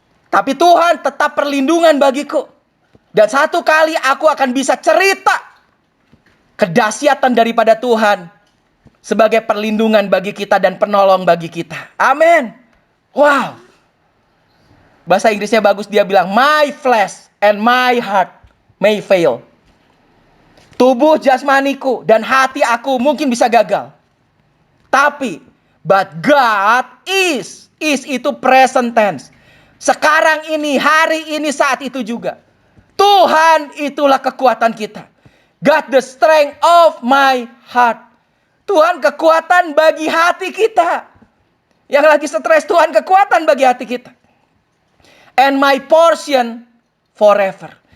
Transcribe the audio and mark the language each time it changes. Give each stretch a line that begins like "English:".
Indonesian: Tapi Tuhan tetap perlindungan bagiku. Dan satu kali aku akan bisa cerita kedahsyatan daripada Tuhan sebagai perlindungan bagi kita dan penolong bagi kita. Amin. Wow. Bahasa Inggrisnya bagus, dia bilang,
English: my flesh and my heart may fail.
Indonesian: Tubuh jasmaniku dan hati aku mungkin bisa gagal.
English: Tapi, but God is itu present tense.
Indonesian: Sekarang ini, hari ini, saat itu juga. Tuhan itulah kekuatan kita.
English: God the strength of my heart.
Indonesian: Tuhan kekuatan bagi hati kita. Yang lagi stres, Tuhan kekuatan bagi hati kita.
English: And my portion forever.